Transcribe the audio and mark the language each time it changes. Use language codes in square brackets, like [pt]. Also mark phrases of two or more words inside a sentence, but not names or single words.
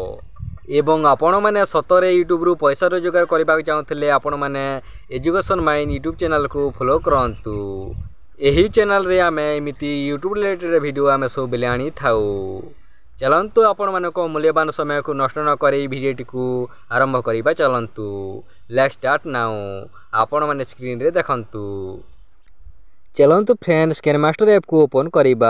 [or] ଏବଂ ଆପଣ ମାନେ ସତରେ ୟୁଟ୍ୟୁବ ରୁ ପଇସା ରୋଜଗାର କରିବା ଚାହୁଁଥିଲେ ଆପଣ ମାନେ ଏଜୁକେସନ ମାଇନ ୟୁଟ୍ୟୁବ ଚ୍ୟାନେଲ କୁ ଫଲୋ କରନ୍ତୁ। ଏହି ଚ୍ୟାନେଲ ରେ ଆମେ ଏମିତି [en] YouTube related video [or] ଆମେ ସବୁ ବେଳେ ଆଣି ଥାଉ। ଚାଲନ୍ତୁ ଆପଣ ମାନଙ୍କ ମୂଲ୍ୟବାନ ସମୟ କୁ ନଷ୍ଟ ନ କରି ଭିଡିଓ ଟି କୁ ଆରମ୍ଭ କରିବା ଚାଲନ୍ତୁ। [en] Let's start now. [or] ଆପଣ ମାନେ ସ୍କ୍ରିନ ରେ ଦେଖନ୍ତୁ। ଚାଲନ୍ତୁ ଫ୍ରେଣ୍ଡସ କେନ ମାଷ୍ଟର ଆପ କୁ ଓପନ କରିବା।